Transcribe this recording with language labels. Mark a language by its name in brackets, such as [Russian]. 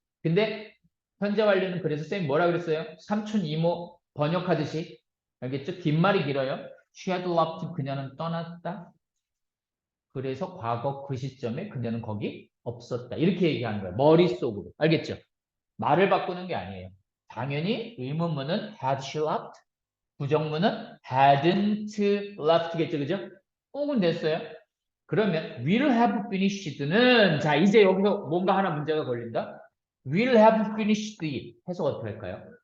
[Korean] 근데 현재 완료는 그래서 쌤이 뭐라 그랬어요? 삼촌, 이모 번역하듯이. 알겠죠? 뒷말이 길어요. [English] She had left. [Korean] 그녀는 떠났다. 그래서 과거 그 시점에 그녀는 거기 없었다. 이렇게 얘기하는 거예요. 머릿속으로. 알겠죠? 말을 바꾸는 게 아니에요. 당연히 의문문은 [English] had she left? [Korean] 부정문은 [English] hadn't left [Korean] 겠죠. 그죠? 꼭은 됐어요. 그러면 [English] will have finished [Korean] 는 자 이제 여기서 뭔가 하나 문제가 걸린다. [English] will have finished it [Korean] 해서 어떻게 할까요?